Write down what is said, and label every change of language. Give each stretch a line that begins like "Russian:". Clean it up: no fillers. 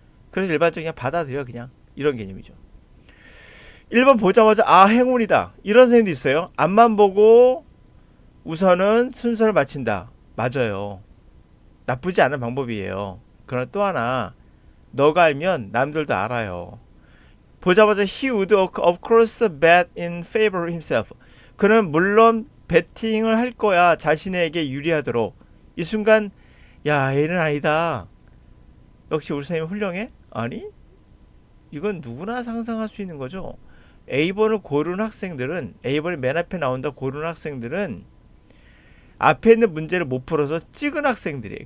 Korean: 그래서 일반적으로 그냥 받아들여 그냥 이런 개념이죠. 1번 보자마자 아 행운이다 이런 선생님도 있어요. 앞만 보고 우선은 순서를 마친다. 맞아요. 나쁘지 않은 방법이에요. 그러나 또 하나 너가 알면 남들도 알아요. 보자마자
English: he would of course bet in favor of himself.
Korean: 그는 물론 배팅을 할 거야. 자신에게 유리하도록. 이 순간 야 얘는 아니다. 역시 우리 선생님 훌륭해? 아니 이건 누구나 상상할 수 있는 거죠. A번을 고르는 학생들은 A번이 맨 앞에 나온다 고르는 학생들은 앞에 있는 문제를 못 풀어서 찍은 학생들이에요.